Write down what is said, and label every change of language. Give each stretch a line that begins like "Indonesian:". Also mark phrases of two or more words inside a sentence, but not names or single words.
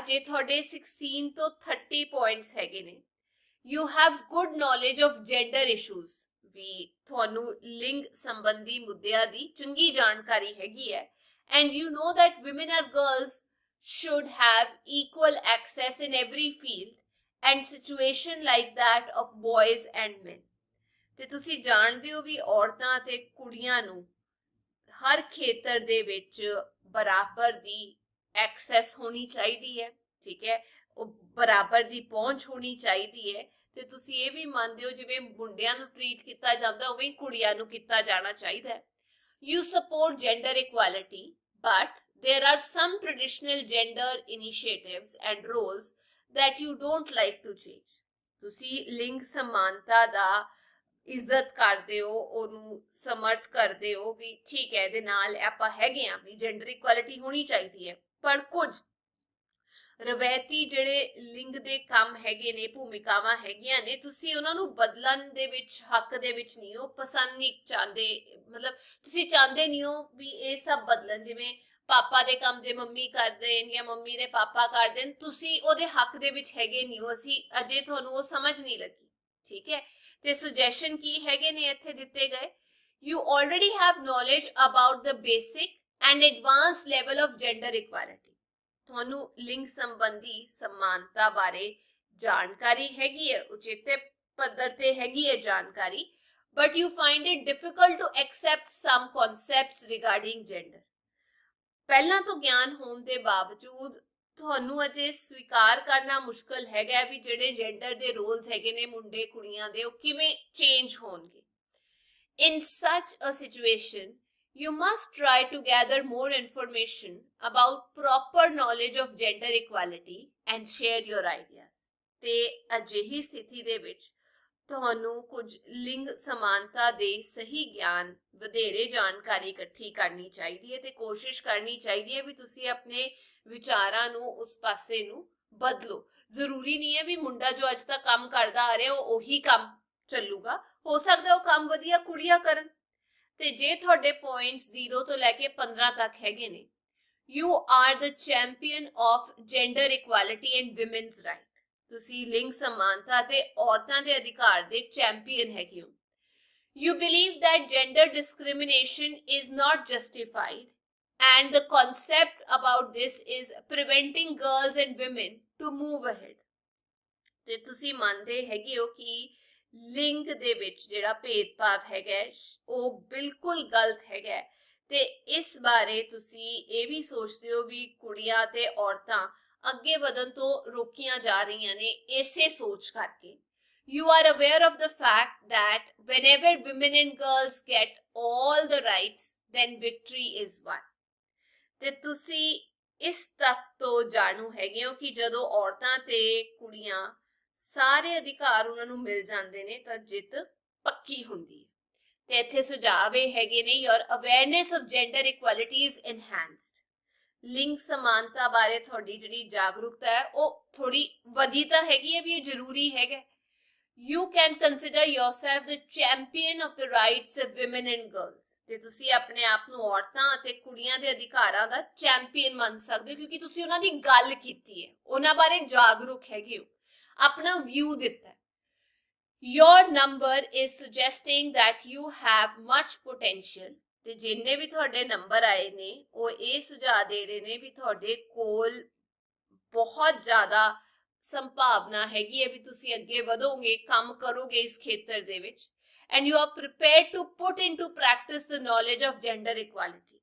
Punjabi: ਜੇ ਤੁਹਾਡੇ 16 ਤੋਂ 30 ਪੁਆਇੰਟਸ ਹੈਗੇ ਨੇ
English: you have good knowledge of gender issues
Punjabi: ਵੀ ਤੁਹਾਨੂੰ ਲਿੰਗ ਸੰਬੰਧੀ ਮੁੱਦਿਆਂ ਦੀ ਚੰਗੀ ਜਾਣਕਾਰੀ ਹੈਗੀ ਹੈ
English: and you know that women or girls should have equal access in every field and situation like that of boys and men
Punjabi: ਤੇ ਤੁਸੀਂ ਜਾਣਦੇ ਹੋ ਵੀ ਔਰਤਾਂ ਤੇ ਕੁੜੀਆਂ ਨੂੰ ਹਰ ਖੇਤਰ ਦੇ ਵਿੱਚ ਬਰਾਬਰ ਦੀ ਐਕਸੈਸ ਹੋਣੀ ਚਾਹੀਦੀ ਹੈ ਠੀਕ ਹੈ ਉਹ ਬਰਾਬਰ ਦੀ ਪਹੁੰਚ ਹੋਣੀ ਚਾਹੀਦੀ ਹੈ ਤੇ ਤੁਸੀਂ ਇਹ ਵੀ ਮੰਨਦੇ ਹੋ ਜਿਵੇਂ ਮੁੰਡਿਆਂ ਨੂੰ ਟ੍ਰੀਟ ਕੀਤਾ ਜਾਂਦਾ ਉਵੇਂ ਕੁੜੀਆਂ ਨੂੰ ਕੀਤਾ ਜਾਣਾ ਚਾਹੀਦਾ ਹੈ
English: You support gender equality, but there are some traditional gender initiatives and roles that you don't like to change.
Punjabi: ਤੁਸੀਂ ਲਿੰਗ ਸਮਾਨਤਾ ਦਾ ਇੱਜ਼ਤ ਕਰਦੇ ਹੋ ਉਹਨੂੰ ਸਮਰਥ ਕਰਦੇ ਹੋ ਵੀ ਠੀਕ ਹੈ ਇਹਦੇ ਨਾਲ ਆਪਾਂ ਹੈਗੇ ਆ ਵੀ
English: gender equality
Punjabi: ਹੋਣੀ ਚਾਹੀਦੀ ਹੈ ਪਰ ਕੁਝ ਰਵਾਇਤੀ ਜਿਹੜੇ ਲਿੰਗ ਦੇ ਕੰਮ ਹੈਗੇ ਨੇ ਭੂਮਿਕਾਵਾਂ ਹੈਗੀਆਂ ਨੇ ਤੁਸੀਂ ਉਹਨਾਂ ਨੂੰ ਬਦਲਣ ਦੇ ਵਿੱਚ ਹੱਕ ਦੇ ਵਿੱਚ ਨਹੀਂ ਹੋ ਪਸੰਦ ਨਹੀਂ ਚਾਹੁੰਦੇ ਮਤਲਬ ਤੁਸੀਂ ਚਾਹੁੰਦੇ ਨਹੀਂ ਹੋ ਵੀ ਇਹ ਸਭ ਬਦਲਣ ਜਿਵੇਂ ਪਾਪਾ ਦੇ ਕੰਮ ਜੇ ਮੰਮੀ ਕਰਦੇ ਜਾਂ ਮੰਮੀ ਦੇ ਪਾਪਾ ਕਰਦੇ ਤੁਸੀਂ ਉਹਦੇ ਹੱਕ ਦੇ ਵਿੱਚ ਹੈਗੇ ਨਹੀਂ ਹੋ ਅਸੀਂ ਅਜੇ ਤੁਹਾਨੂੰ ਉਹ ਸਮਝ ਨਹੀਂ ਲੱਗੀ ਠੀਕ ਹੈ ਤੇ ਸੁਜੈਸ਼ਨ ਕੀ ਹੈਗੇ ਨੇ ਇੱਥੇ ਦਿੱਤੇ ਗਏ
English: you already have knowledge about the basic and advanced level of gender equality
Punjabi: ਤੁਹਾਨੂੰ ਲਿੰਗ ਸੰਬੰਧੀ ਸਮਾਨਤਾ ਬਾਰੇ ਜਾਣਕਾਰੀ ਹੈਗੀ ਹੈ ਉਚਿਤ ਪੱਧਰ ਤੇ ਹੈਗੀ ਹੈ ਜਾਣਕਾਰੀ
English: but you find it difficult to accept some concepts regarding gender.
Punjabi: ਪਹਿਲਾਂ ਤੋਂ ਗਿਆਨ ਹੋਣ ਦੇ ਬਾਵਜੂਦ ਤੁਹਾਨੂੰ ਅਜੇ ਸਵੀਕਾਰ ਕਰਨਾ ਮੁਸ਼ਕਲ ਹੈਗਾ ਵੀ ਜਿਹੜੇ ਜੈਂਡਰ ਦੇ ਰੋਲਸ ਹੈਗੇ ਨੇ ਮੁੰਡੇ ਕੁੜੀਆਂ ਦੇ ਉਹ ਕਿਵੇਂ ਚੇਂਜ ਹੋਣਗੇ.
English: In such a situation, you must try to gather more information about proper knowledge of gender equality and share your ideas.
Punjabi: ਤੇ ਅਜਿਹੀ ਸਥਿਤੀ ਦੇ ਵਿੱਚ ਤੁਹਾਨੂੰ ਕੁਝ ਲਿੰਗ ਸਮਾਨਤਾ ਦੇ ਸਹੀ ਗਿਆਨ ਵਧੇਰੇ ਜਾਣਕਾਰੀ ਇਕੱਠੀ ਕਰਨੀ ਚਾਹੀਦੀ ਹੈ ਤੇ ਕੋਸ਼ਿਸ਼ ਕਰਨੀ ਚਾਹੀਦੀ ਹੈ ਵੀ ਤੁਸੀਂ ਆਪਣੇ ਵਿਚਾਰਾਂ ਨੂੰ ਉਸ ਪਾਸੇ ਨੂੰ ਬਦਲੋ. ਜ਼ਰੂਰੀ ਨਹੀਂ ਹੈ ਵੀ ਮੁੰਡਾ ਜੋ ਅੱਜ ਤੱਕ ਕੰਮ ਕਰਦਾ ਆ ਰਿਹਾ ਉਹ ਉਹੀ ਕੰਮ ਚੱਲੂਗਾ. ਹੋ ਸਕਦਾ ਉਹ ਕੰਮ ਵਧੀਆ ਕੁੜੀਆਂ ਕਰਨ. ਤੇ ਜੇ ਤੁਹਾਡੇ ਪੁਆਇੰਟਸ 0 ਤੋਂ ਲੈ ਕੇ 15 ਤੱਕ ਹੈਗੇ ਨੇ,
English: you are the champion of gender equality and womens right.
Punjabi: ਤੁਸੀਂ ਲਿੰਗ ਸਮਾਨਤਾ ਤੇ ਔਰਤਾਂ ਦੇ ਅਧਿਕਾਰ ਦੇ ਚੈਂਪੀਅਨ ਹੈਗੇ ਹੋ.
English: You believe that gender discrimination is not justified, and the concept about this is preventing girls and women to move ahead.
Punjabi: ਤੇ ਤੁਸੀਂ ਮੰਨਦੇ ਹੈਗੇ ਹੋ ਕਿ ਲਿੰਗ ਦੇ ਵਿੱਚ ਜਿਹੜਾ ਭੇਦਭਾਵ ਹੈਗਾ ਉਹ ਬਿਲਕੁਲ ਗਲਤ ਹੈਗਾ ਤੇ ਇਸ ਬਾਰੇ ਤੁਸੀਂ ਇਹ ਵੀ ਸੋਚਦੇ ਹੋ ਵੀ ਕੁੜੀਆਂ ਤੇ ਔਰਤਾਂ ਅੱਗੇ ਵਧਣ ਤੋਂ ਰੋਕੀਆਂ ਜਾ ਰਹੀਆਂ ਨੇ ਇਸੇ ਸੋਚ ਕਰਕੇ.
English: You are aware of the fact that whenever women and girls get all the rights, then victory is won.
Punjabi: ਤੇ ਤੁਸੀਂ ਇਸ ਤੱਕ ਤੋਂ ਜਾਣੂ ਹੈਗੇ ਹੋ ਕਿ ਜਦੋਂ ਔਰਤਾਂ ਤੇ ਕੁੜੀਆਂ ਸਾਰੇ ਅਧਿਕਾਰ ਉਹਨਾਂ ਨੂੰ ਮਿਲ ਜਾਂਦੇ ਨੇ ਤਾਂ ਜਿੱਤ ਪੱਕੀ ਹੁੰਦੀ ਹੈ. ਤੇ ਇੱਥੇ ਸੁਝਾਅ ਇਹ ਹੈਗੇ ਨੇ
English: your awareness of gender equality is enhanced.
Punjabi: ਲਿੰਗ ਸਮਾਨਤਾ ਬਾਰੇ ਤੁਹਾਡੀ ਜਿਹੜੀ ਜਾਗਰੂਕਤਾ ਹੈ ਉਹ ਥੋੜੀ ਵਧੀ ਤਾਂ ਹੈਗੀ ਹੈ ਵੀ ਇਹ ਜ਼ਰੂਰੀ ਹੈਗਾ.
English: You can consider yourself the champion of the rights of women and girls.
Punjabi: ਤੇ ਤੁਸੀਂ ਆਪਣੇ ਆਪ ਨੂੰ ਔਰਤਾਂ ਅਤੇ ਕੁੜੀਆਂ ਦੇ ਅਧਿਕਾਰਾਂ ਦਾ ਚੈਂਪੀਅਨ ਮੰਨ ਸਕਦੇ ਹੋ ਕਿਉਂਕਿ ਤੁਸੀਂ ਉਹਨਾਂ ਦੀ ਗੱਲ ਕੀਤੀ ਹੈ, ਉਹਨਾਂ ਬਾਰੇ ਜਾਗਰੂਕ ਹੈਗੇ ਹੋ, ਆਪਣਾ ਵਿਊ ਦਿੱਤਾ ਹੈ.
English: Your number is suggesting that you have much potential.
Punjabi: ਤੇ ਜਿੰਨੇ ਵੀ ਤੁਹਾਡੇ ਨੰਬਰ ਆਏ ਨੇ ਉਹ ਇਹ ਸੁਝਾਅ ਦੇ ਰਹੇ ਨੇ ਵੀ ਤੁਹਾਡੇ ਕੋਲ ਬਹੁਤ ਜ਼ਿਆਦਾ ਸੰਭਾਵਨਾ ਹੈਗੀ ਹੈ ਵੀ ਤੁਸੀਂ ਅੱਗੇ ਵਧੋਗੇ, ਕੰਮ ਕਰੋਗੇ ਇਸ ਖੇਤਰ ਦੇ ਵਿੱਚ.
English: And you are prepared to put into practice the knowledge of gender equality.